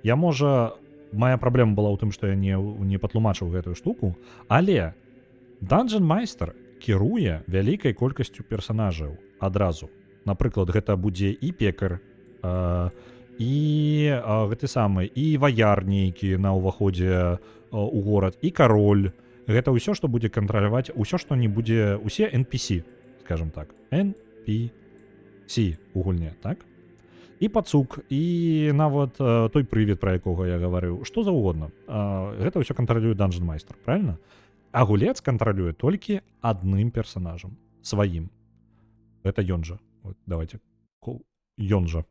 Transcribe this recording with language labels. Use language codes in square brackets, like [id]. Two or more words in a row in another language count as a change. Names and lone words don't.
[be] Моя праблема была ў тым, што я не патлумачыў гэтую штуку, але [en] Dungeon Master [be] кіруе вялікай колькасцю персанажаў адразу. Напрыклад, гэта будзе і пекар, і гэты самы, і ваяр нейкі на ўваходзе ў горад, і кароль. Гэта ўсё, што будзе кантраляваць, усё, што не будзе, усе NPC, [ru] скажем так. [be] NPC у гульне, так? І пацук, і нават той прывід, пра якога я гаварыў, што заўгодна. Гэта ўсё кантралюе [en] Dungeon Master, [be] правильно? А гулец кантралюе толькі адным персанажам, сваім. Гэта ён жа. Давайте. Ён жа.